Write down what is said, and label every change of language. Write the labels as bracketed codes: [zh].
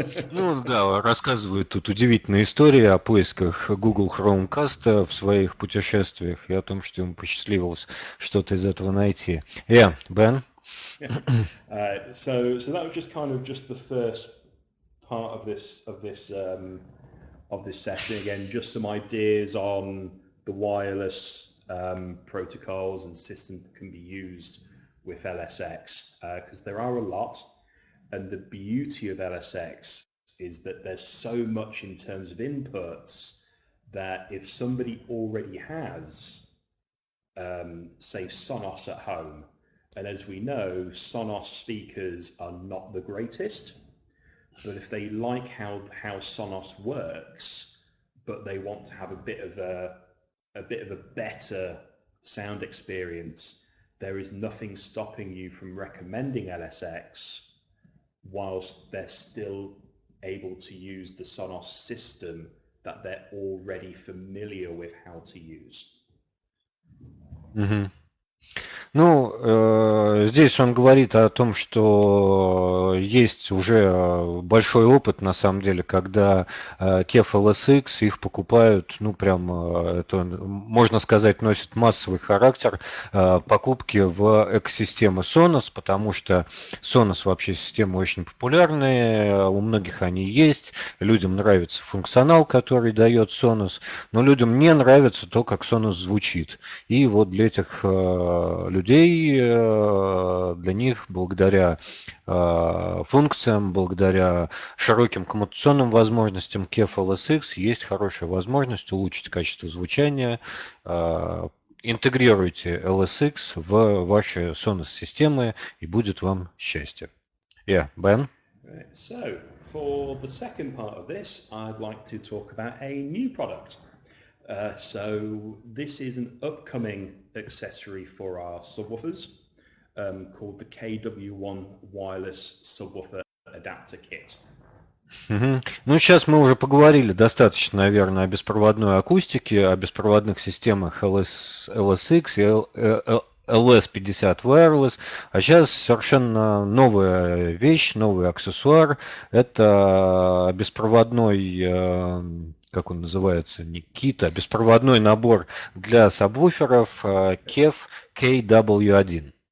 [ru] Ну да, рассказывают тут удивительные истории о поисках Google Chromecast в своих путешествиях и о том, что ему посчастливилось что-то из этого найти. [en] Yeah, Ben? So that was just kind of just the first part of this session. Again, just some ideas on the wireless protocols and systems that can be used with LSX, because there are a lot. And the beauty of LSX is that there's so much in terms of inputs that if somebody already has, say, Sonos at home, and as we know, Sonos speakers are not the greatest, but if they like how Sonos works, but they want to have a bit of a better sound experience, there is nothing stopping you from recommending LSX whilst they're still able to use the Sonos system that they're already familiar with how to use. Mm-hmm. [ru] Ну, здесь он говорит о том, что есть уже большой опыт, на самом деле, когда KEF LSX их покупают, ну, прям, это, можно сказать, носит массовый характер покупки в экосистемы Sonos, потому что Sonos вообще системы очень популярные, у многих они есть, людям нравится функционал, который дает Sonos, но людям не нравится то, как Sonos звучит. И вот для этих людей, для них, благодаря функциям, благодаря широким коммутационным возможностям KEF LSX есть хорошая возможность улучшить качество звучания. Интегрируйте LSX в ваши Sonos-системы, и будет вам счастье. [en] Yeah, Ben? So, for the second part of this, I'd like to talk about a new product. So this is an upcoming accessory for our subwoofers called the KW1 Wireless Subwoofer Adapter Kit. [ru] Ну, сейчас мы уже поговорили достаточно, наверное, о беспроводной акустике, о беспроводных системах LSX и LS50 Wireless, а сейчас совершенно новая вещь, новый аксессуар. Это беспроводной, как он называется, не кит, а беспроводной набор для сабвуферов KEF KW1.